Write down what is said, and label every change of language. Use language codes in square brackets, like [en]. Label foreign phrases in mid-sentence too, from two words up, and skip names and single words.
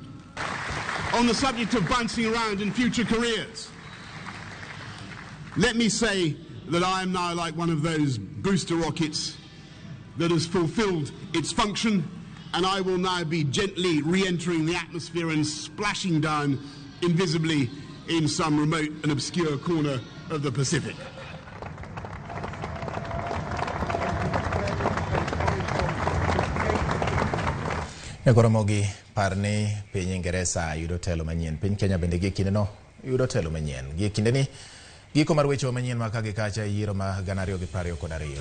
[en] On the subject of bouncing around in future careers, let me say that I am now like one of those booster rockets that has fulfilled its function, and I will now be gently re-entering the atmosphere and splashing down invisibly in some remote and obscure corner of the Pacific. [luo] Ramogi parni piny Ingereza yudo telo manyien. Piny Kenya bende gi kinde no yudo telo manyien. Gi kinde ni giko mar weche manyien ma kagi kacha yiero ma 2022.